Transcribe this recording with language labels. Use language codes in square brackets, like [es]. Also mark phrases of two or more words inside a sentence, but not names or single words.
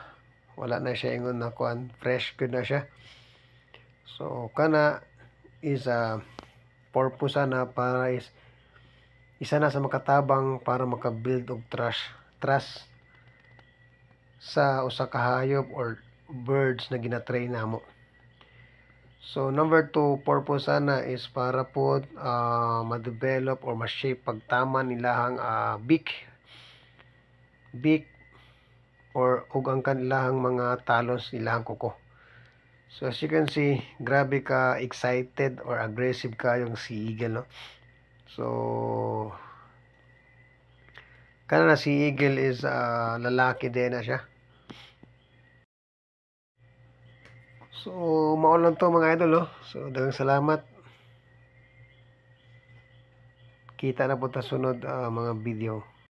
[ceb] Wala na siya ingon na kuan, [en] fresh good [ceb] na siya. So kana is purpose na para is isa na sa makatabang para maka-build og trust sa usa ka hayop or birds na gina-train namo. So number 2 purpose na is para po ma-develop or ma-shape pagtama nilahang beak or ug ang kanilahang mga talos ilahang kuko. [en] So as you can see, [ceb] grabe ka [en] excited or aggressive [ceb] ka yung [en] sea eagle [ceb] no. So kana na [en] sea eagle [ceb] is lalaki din na siya. So mao lang to mga idol no. So daghang salamat. Kita na po ta sunod mga video.